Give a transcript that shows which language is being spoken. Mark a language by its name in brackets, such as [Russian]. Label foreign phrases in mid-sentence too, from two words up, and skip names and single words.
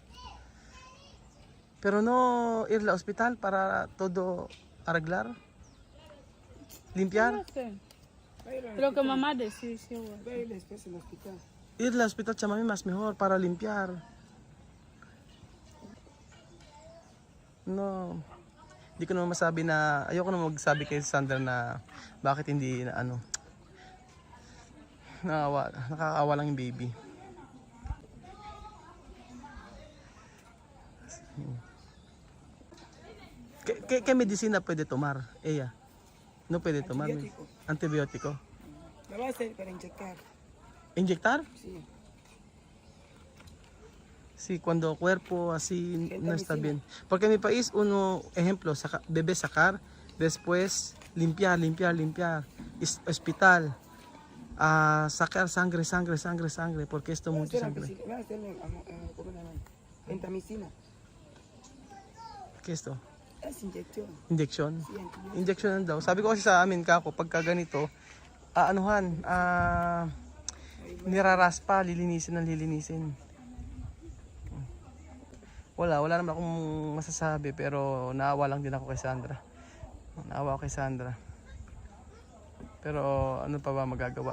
[Spanish] Pero no ir al hospital para todo arreglar. Limpiar. no sé. Lo que mamá decía, sí, bueno. Ve y después en el hospital. Ir al hospital, chamami, más mejor para limpiar. No. [Filipino] Hindi ko naman masabi na, ayoko na magsabi kay Sandra na bakit hindi na nakakaawa lang yung baby. [Spanish] ¿Qué medicina puede tomar ella? No puede tomar Antibiótico. antibiótico. La va a hacer para inyectar. ¿Inyectar? Sí. Sí, cuando cuerpo así no está medicina. bien. Porque en mi país uno, ejemplo, bebé sacar, después limpiar. Hospital, sacar sangre, porque esto mucha sangre. Va a hacerle ¿cómo se llama? Gentamicina. ¿Qué es esto? Es inyección. Injection? Sí, antibiótico. [Filipino] Injection daw. Sabi ko kasi sa amin kako, pagka ganito, niraraspa, lilinisin. Wala naman akong masasabi pero naawa lang din ako kay Sandra. Naawa ako kay Sandra. Pero ano pa ba magagawa?